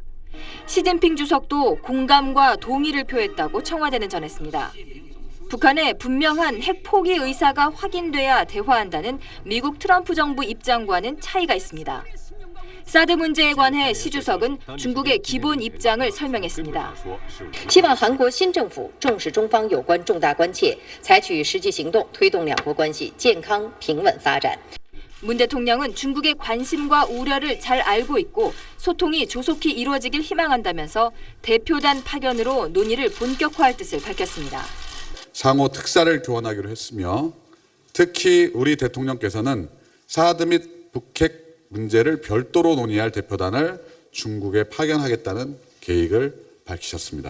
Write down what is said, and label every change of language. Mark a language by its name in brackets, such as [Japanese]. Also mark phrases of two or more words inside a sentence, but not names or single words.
[Korean] 시진핑 주석도 공감과 동의를 표했다고 청와대는 전했습니다. 북한의 분명한 핵 포기 의사가 확인돼야 대화한다는 미국 트럼프 정부 입장과는 차이가 있습니다. 사드 문제에 관해 시 주석은 중국의 기본 입장을 설명했습니다. [Chinese] 希望韩国新政府重视中方有关重大关切，采取实际行动推动两国关系健康平稳发展。 [Korean] 문 대통령은 중국의 관심과 우려를 잘 알고 있고 소통이 조속히 이루어지길 희망한다면서 대표단 파견으로 논의를 본격화할 뜻을 밝혔습니다. 상호 특사를 교환하기로 했으며 특히 우리 대통령께서는 사드 및 북핵 문제를 별도로 논의할 대표단을 중국에 파견하겠다는 계획을 밝히셨습니다.